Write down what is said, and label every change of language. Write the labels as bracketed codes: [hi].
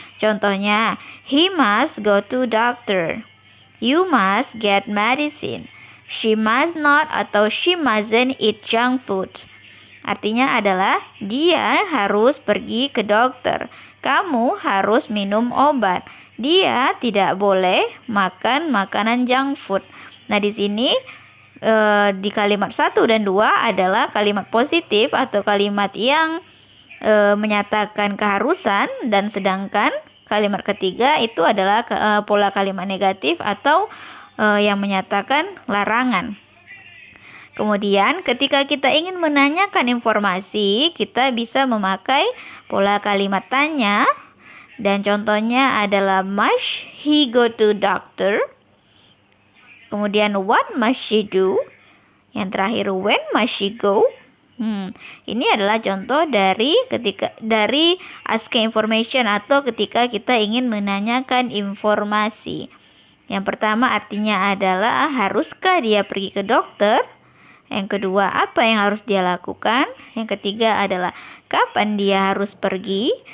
[id] Contohnya, [en] he must go to doctor. You must get medicine. She must not atau she mustn't eat junk food. [id] Artinya adalah dia harus pergi ke dokter. Kamu harus minum obat. Dia tidak boleh makan makanan junk food. Nah, di sini di kalimat 1 dan 2 adalah kalimat positif atau kalimat yang menyatakan keharusan, dan sedangkan kalimat ketiga itu adalah pola kalimat negatif atau yang menyatakan larangan. Kemudian ketika kita ingin menanyakan informasi, kita bisa memakai pola kalimat tanya. Dan contohnya adalah [en] must he go to doctor? [id] Kemudian [en] what must she do? [id] Yang terakhir [en] when must she go? [id] Ini adalah contoh dari [en] asking information [id] atau ketika kita ingin menanyakan informasi. Yang pertama artinya adalah haruskah dia pergi ke dokter? Yang kedua, apa yang harus dia lakukan? Yang ketiga adalah kapan dia harus pergi?